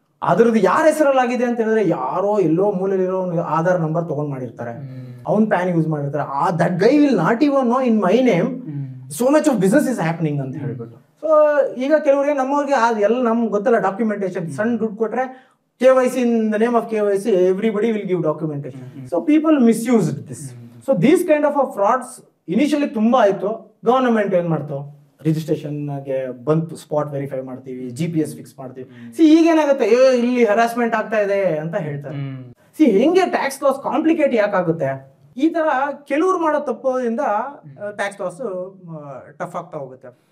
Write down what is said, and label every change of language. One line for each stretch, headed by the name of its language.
Kannada: ಅದ್ರದ್ದು ಯಾರ ಹೆಸರಲ್ಲಾಗಿದೆ ಅಂತ ಹೇಳಿದ್ರೆ ಯಾರೋ ಎಲ್ಲೋ ಮೂಲೆಯಲ್ಲಿರೋ ಆಧಾರ್ ನಂಬರ್ ತಗೊಂಡ್ ಮಾಡಿರ್ತಾರೆ, ಅವ್ನ್ ಪ್ಯಾನ್ ಯೂಸ್ ಮಾಡಿರ್ತಾರೆ.
English: that guy will not even know in my name so much of business is happening
Kannada: ಅಂತ ಹೇಳ್ಬಿಟ್ಟು. ಸೊ ಈಗ ಕೆಲವರಿಗೆ ನಮ್ಮವ್ರಿಗೆ ಎಲ್ಲ ನಮ್ಗೆ ಗೊತ್ತಲ್ಲ, ಡಾಕ್ಯುಮೆಂಟೇಶನ್ ಸಣ್ಣ ದುಡ್ಡು ಕೊಟ್ರೆ
English: KYC in the name of KYC everybody will give documentation. So people misused this. So these kind of frauds initially
Kannada: ತುಂಬಾ ಆಯ್ತು. ಗವರ್ನಮೆಂಟ್ ಏನ್ ಮಾಡ್ತು, ರಿಜಿಸ್ಟ್ರೇಷನ್ ಗೆ ಬಂತು, ಸ್ಪಾಟ್ ವೆರಿಫೈ ಮಾಡ್ತೀವಿ, GPS ಫಿಕ್ಸ್ ಮಾಡ್ತೀವಿ. ಈಗ ಏನಾಗುತ್ತೆ, ಇಲ್ಲಿ ಹರಾಸ್ಮೆಂಟ್ ಆಗ್ತಾ ಇದೆ ಅಂತ ಹೇಳ್ತಾರೆ. ಹೆಂಗೆ ಟ್ಯಾಕ್ಸ್ ಲಾಸ್ ಕಾಂಪ್ಲಿಕೇಟ್ ಯಾಕಾಗುತ್ತೆ? ಈ ತರ ಕೆಲವ್ರು ಮಾಡೋ ತಪ್ಪದಿಂದ ಟ್ಯಾಕ್ಸ್ ಲಾಸ್ ಟಫ್ ಆಗ್ತಾ ಹೋಗುತ್ತೆ.